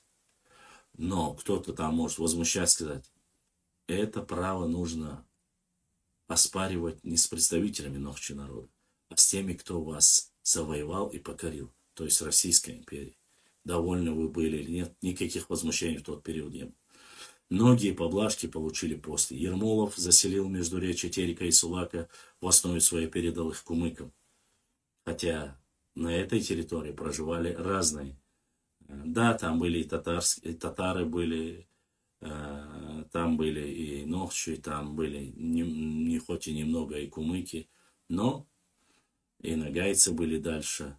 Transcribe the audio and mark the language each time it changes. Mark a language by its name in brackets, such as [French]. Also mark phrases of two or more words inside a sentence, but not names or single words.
[Russian] Но кто-то там может возмущаться, сказать, это право нужно оспаривать не с представителями Нохчи народа, а с теми, кто вас завоевал и покорил, то есть Российской империи. Довольны вы были или нет, никаких возмущений в тот период не было. Многие поблажки получили после. Ермолов заселил междуречье Терека и Сулака, в основе своей передал их кумыкам. Хотя на этой территории проживали разные. Да, там были и татары были, там были и нохчи, там были не хоть и немного и кумыки, но и нагайцы были дальше.